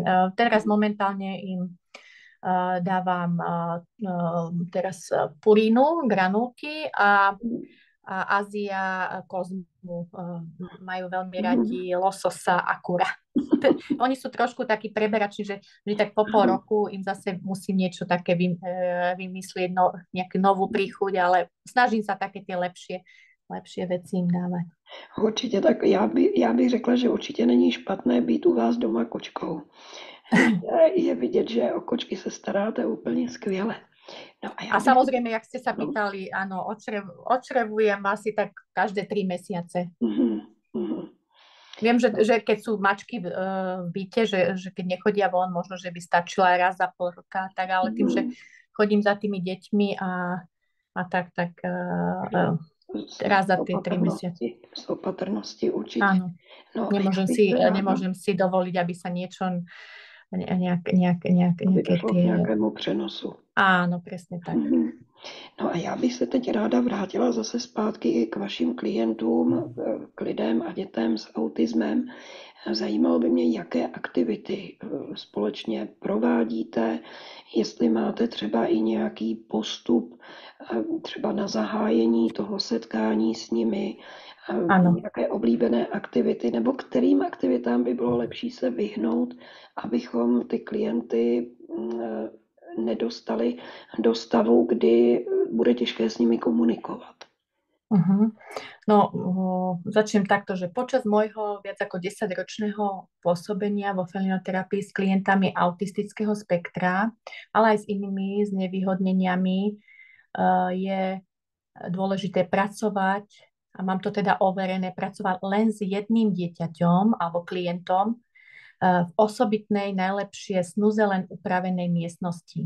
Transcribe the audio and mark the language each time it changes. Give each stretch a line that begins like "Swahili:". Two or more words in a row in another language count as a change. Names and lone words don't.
Slovak: Teraz momentálne im dávam teraz purínu, granulky a Ázia kozmu. Majú veľmi radi lososa a kura. Oni sú trošku takí preberační, že vždy tak po pol roku im zase musím niečo také vymyslieť, nejakú novú príchuť, ale snažím sa také tie lepšie veci im dávať.
Czech: Určitě, tak já bych řekla, že určitě není špatné být u vás doma kočkou. Je vidět, že o kočky se staráte úplně skvěle.
Slovak: No a samozrejme, jak ste sa pýtali, áno, očrevujem asi tak každé 3 mesiace. Viem, že keď sú mačky v byte, že keď nechodia von, možno, že by stačila raz za pol roka, tak ale tým, že chodím za tými deťmi a tak raz za tie 3 mesiace. Z opatrnosti určite. Áno. No, nemôžem si dovoliť, aby sa niečo nejaké
Czech: tie... nějakému přenosu.
Slovak: Áno, presne tak.
Czech: No a já bych se teď ráda vrátila zase zpátky i k vašim klientům, k lidem a dětem s autismem. Zajímalo by mě, jaké aktivity společně provádíte, jestli máte třeba i nějaký postup třeba na zahájení toho setkání s nimi, nějaké oblíbené aktivity, nebo kterým aktivitám by bylo lepší se vyhnout, abychom ty klienty nedostali do stavu, kdy bude těžké s nimi komunikovat.
Slovak: No, začnem takto, že počas môjho viac ako 10-ročného pôsobenia vo felinoterapii s klientami autistického spektra, ale aj s inými znevýhodneniami je dôležité pracovať, a mám to teda overené, pracovať len s jedným dieťaťom alebo klientom v osobitnej, najlepšie snuze len upravenej miestnosti.